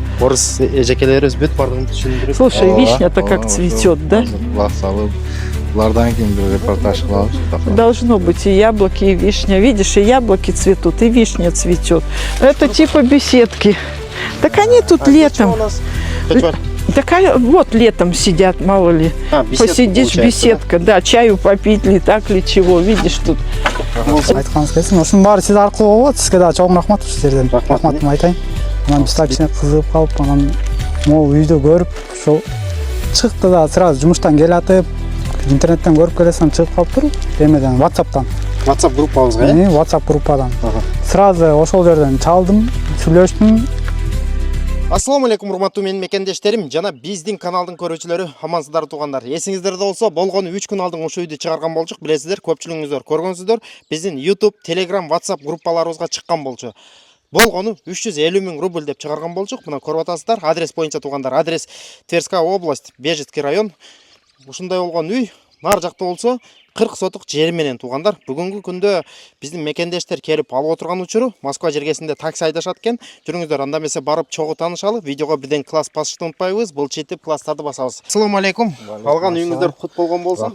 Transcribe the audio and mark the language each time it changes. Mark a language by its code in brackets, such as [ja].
[ky] Орыс эжекелери өз бүт бардыгын түшүндүрүп. [ru] Слушай, вишня-то как цветет, да? [ky] Булардан кийин бир репортаж кылабыз. [ru] Должно быть и яблоки, и вишня. Видишь, и яблоки цветут, и вишня цветет. Это типа беседки. Так они тут летом. Такая вот летом сидят, мало ли. Посидишь, беседка, да, чаю попить ли, так ли чего, видишь тут. [ky] Айтканыңыз келсин. Ушунун баары сиз аркылуу болот. Сизге да чоң рахмат ушул жерден. Рахматымды айтайын. Анан биз так кичине кызыгып калып, анан могу үйдө көрүп, ошол чыкты да сразу жумуштан келатып, интернеттен көрүп келесем чыгып калыптыр. Эмеден, WhatsApp'тан. WhatsApp группабызга, э? WhatsApp группадан. Сразу ошол жерден чалдым, сүйлөштүм. Ассаламу алейкум, урматтуу менин мекендештерим жана биздин каналдын көрүүчүлөрү, амансыздар туугандар. Эсиңиздерде болсо, болгону 3 күн алдын ушул үйдү чыгарган болчук. Билесиздер, көпчүлүгүңүздөр көргөнсүздөр. Биздин YouTube, Telegram, WhatsApp группаларыбызга чыккан болчу. Болгону 350 000 рубль деп чыгарган болчук. Мына көрүп атасыздар. Адрес боюнча туугандар. Адрес Тверская область, Бежецкий район. Ушундай болгон үй нар жакта болсо 40 сотук жери менен туугандар. Бүгүнкү күндө биздин мекендештер келип алып отурган учуру Москва жергесинде такси айдашат экен. Жүрүңүздөр, анда эмесе барып чогуу таанышалы. Видеого бирден класс басышты унутпайбыз. Былчытып класстарды басабыз. Ассаламу алейкум. Алган үйүңүздөр кут болгон болсун.